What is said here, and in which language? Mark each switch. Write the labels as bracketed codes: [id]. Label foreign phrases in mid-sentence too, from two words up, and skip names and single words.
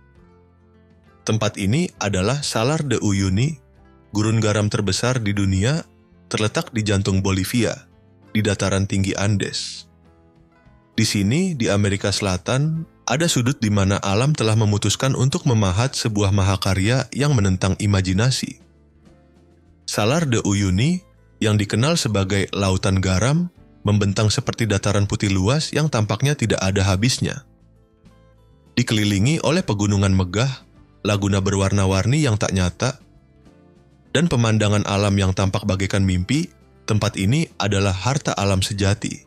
[id] Tempat ini adalah Salar de Uyuni, gurun garam terbesar di dunia, terletak di jantung Bolivia, di dataran tinggi Andes. Di sini, di Amerika Selatan, ada sudut di mana alam telah memutuskan untuk memahat sebuah mahakarya yang menentang imajinasi. Salar de Uyuni, yang dikenal sebagai lautan garam, membentang seperti dataran putih luas yang tampaknya tidak ada habisnya. Dikelilingi oleh pegunungan megah, laguna berwarna-warni yang tak nyata, dan pemandangan alam yang tampak bagaikan mimpi, tempat ini adalah harta alam sejati.